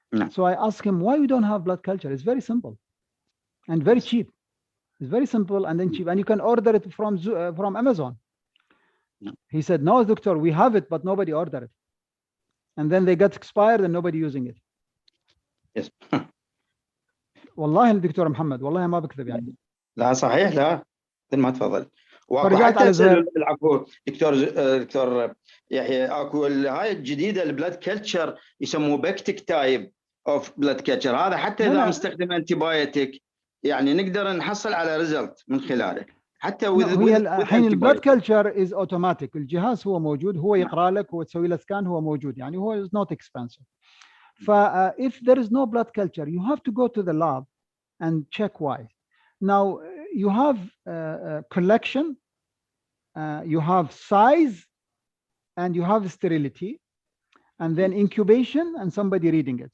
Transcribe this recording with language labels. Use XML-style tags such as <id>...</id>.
<en>So I asked him why we don't have blood culture. It's very simple and very cheap. It's very simple and then cheap, and you can order it from Amazon. He said, no, doctor, we have it, but nobody ordered it. And then they got expired and nobody using it. Yes.</en> <ar>والله الدكتور محمد والله ما بكذب يعني. لا صحيح، لا مثل ما تفضل. وحتى العفو دكتور يحيى، اكو هاي الجديده البلاد كلتشر يسموه بكتيك</ar> <en>type of</en> <ar>بلاد كلتشر، هذا حتى اذا نستخدم انتيبايوتيك يعني نقدر نحصل على ريزلت من خلاله. حتى الحين البلاد كلتشر</ar> <en>is automatic,</en> <ar>الجهاز هو موجود، هو يقرا لك وتسوي له سكان، هو موجود يعني، هو</ar> <en>Is not expensive. if there is no blood culture you have to go to the lab and check why. Now you have collection, you have size, and you have sterility, and then incubation and somebody reading it.</en>